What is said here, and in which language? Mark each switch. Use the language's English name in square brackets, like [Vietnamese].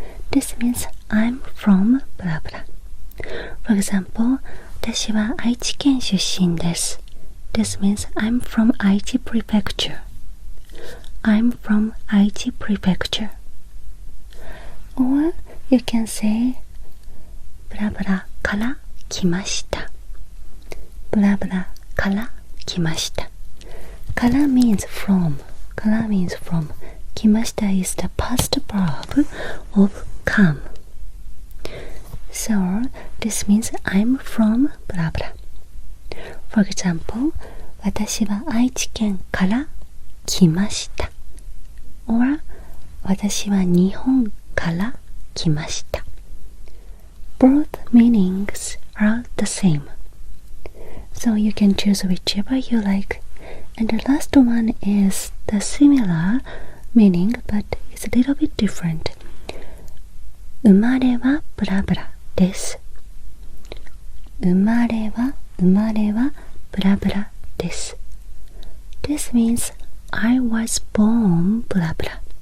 [English] This means I'm from blah blah. For example, [Japanese] 私は愛知県出身です。 [English] This means I'm from Aichi Prefecture. I'm from Aichi Prefecture. Or you can say [Japanese] ブラブラから来ました。ブラブラから来ました。 [English] から means from. から means from. 来ました is the past verb of come. So this means I'm from blah blah. For example, [Japanese] 私は愛知県から来ました。 or 私は日本から来ました。 [English] Both meanings are the same. So you can choose whichever you like. And the last one is the similar meaning, but it's a little bit different. [Japanese] 生まれはブラブラです。生まれはブラブラです。 [English] This means I was born blah blah.